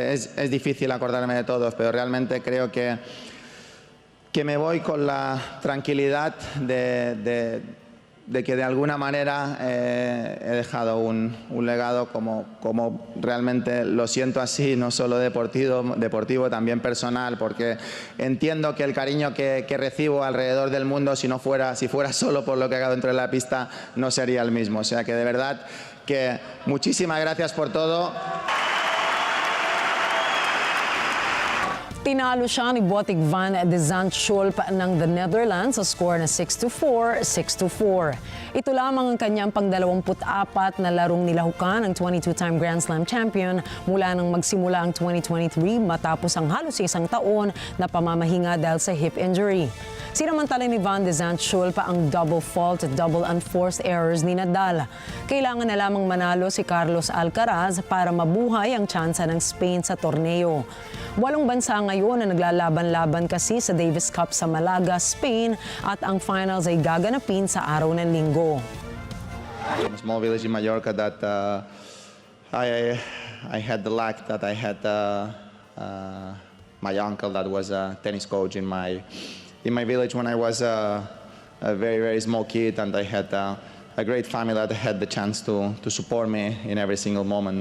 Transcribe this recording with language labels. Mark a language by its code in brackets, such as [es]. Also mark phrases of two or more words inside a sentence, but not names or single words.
[es] Es difícil acordarme de todos, pero realmente creo que me voy con la tranquilidad de de alguna manera he dejado un legado como realmente lo siento así, no solo deportivo, también personal, porque entiendo que el cariño que recibo alrededor del mundo, si fuera solo por lo que hago dentro de la pista, no sería el mismo. O sea que de verdad que muchísimas gracias por todo. [tl] Tinalo siya ni Botic van de Zandschulp ng the Netherlands sa score na 6-4, 6-4. Ito lamang ang kanyang pang-24 na larong nilahukan ng [en] 22-time Grand Slam champion [tl] mula nang magsimula ang 2023 matapos ang halos isang taon na pamamahinga dahil sa [en] hip injury. [tl] Sinamantala ni Van de Zandschulp ang [en] double fault [tl] at [en] double unforced errors [tl] ni Nadal. Kailangan na lamang manalo si Carlos Alcaraz para mabuhay ang tsansa ng Spain sa torneo. 8 bansa ngayon na naglalaban-laban kasi sa Davis Cup sa Malaga, Spain at ang finals ay gaganapin sa araw ng Linggo. [en] From a small village in Mallorca that I had the luck that I had my uncle that was a tennis coach in my village when I was a very, very small kid, and I had a great family that had the chance to support me in every single moment.